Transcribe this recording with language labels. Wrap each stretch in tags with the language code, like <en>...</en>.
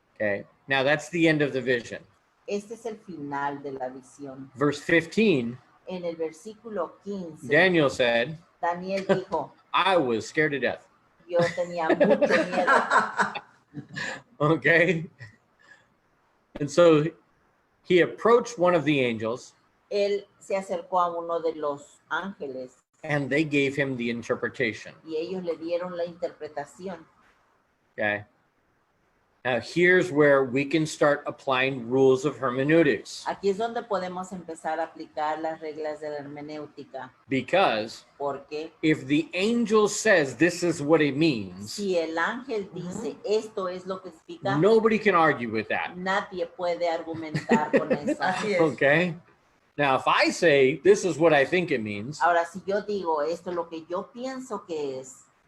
<en>Okay, now that's the end of the vision.</en> <es>Este es el final de la visión.</es> <en>Verse 15,</en> <es>En el versículo 15,</es> <en>Daniel said,</en> <es>Daniel dijo,</es> <en>I was scared to death.</en> <es>yo tenía mucho miedo.</es> <en>Okay. And so he approached one of the angels,</en> <es>Él se acercó a uno de los ángeles</es> <en>and they gave him the interpretation.</en> <es>y ellos le dieron la interpretación.</es> <en>Okay. Now here's where we can start applying rules of hermeneutics,</en> <es>Aquí es donde podemos empezar a aplicar las reglas de la hermenéutica,</es> <en>because</en> <es>porque</es> <en>if the angel says this is what it means,</en> <es>si el ángel dice esto es lo que explica,</es> <en>nobody can argue with that.</en> <es>nadie puede argumentar con eso. Así es.</es> <en>Okay. Now, if I say this is what I think it means,</en> <es>Ahora, si yo digo esto es lo que yo pienso que es,</es>